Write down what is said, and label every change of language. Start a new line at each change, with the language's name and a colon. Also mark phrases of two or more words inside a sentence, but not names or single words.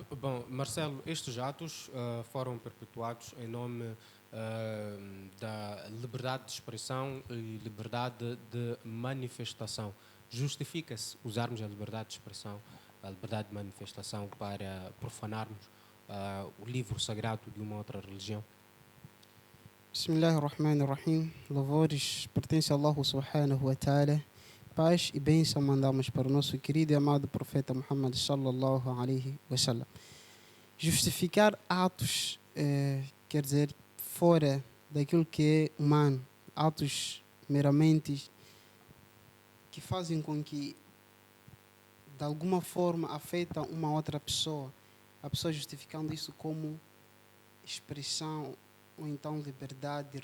Portuguese: Bom, Marcelo, estes atos foram perpetuados em nome da liberdade de expressão e liberdade de manifestação. Justifica-se usarmos a liberdade de expressão, a liberdade de manifestação para profanarmos o livro sagrado de uma outra religião?
Arabic: بسم الله الرحمن الرحيم.
Portuguese: Louvores pertencem a
Arabic: الله سبحانه وتعالى.
Portuguese: Paz e bênção mandamos para o nosso querido e amado profeta Muhammad
Arabic: صلى الله عليه وسلم.
Portuguese: Justificar atos, quer dizer, fora daquilo que é humano, atos meramente que fazem com que de alguma forma afetam uma outra pessoa, a pessoa justificando isso como expressão ou então liberdade